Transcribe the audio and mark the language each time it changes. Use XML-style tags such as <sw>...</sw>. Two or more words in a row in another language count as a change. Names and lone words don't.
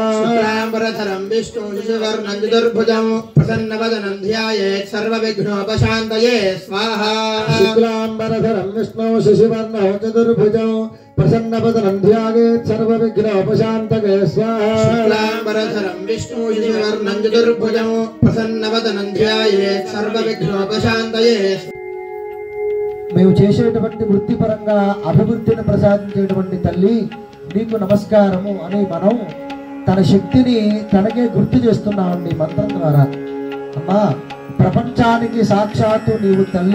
<sa>शुक्लाम्बरधरं विष्णु शशिवर्णं चतुर्भुजं प्रसन्नवदनं ध्यायेत् सर्वविघ्नोपशान्तये स्वाहा शुक्लाम्बरधरं विष्णु शशिवर्णं चतुर्भुजं प्रसन्नवदनं ध्यायेत् सर्वविघ्नोपशान्तये स्वाहा शुक्लाम्बरधरं विष्णु शशिवर्णं चतुर्भुजं प्रसन्नवदनं ध्यायेत् सर्वविघ्नोपशान्तये</sa> <te>మేము చేసేటువంటి వృత్తిపరంగా అభివృద్ధిని ప్రసాదించేటువంటి తల్లి నీకు నమస్కారము అని మనం తన శక్తిని తనకే గుర్తు చేస్తున్నామండి మంత్రం ద్వారా. అమ్మా, ప్రపంచానికి సాక్షాత్తు నీవు తల్లి.</te>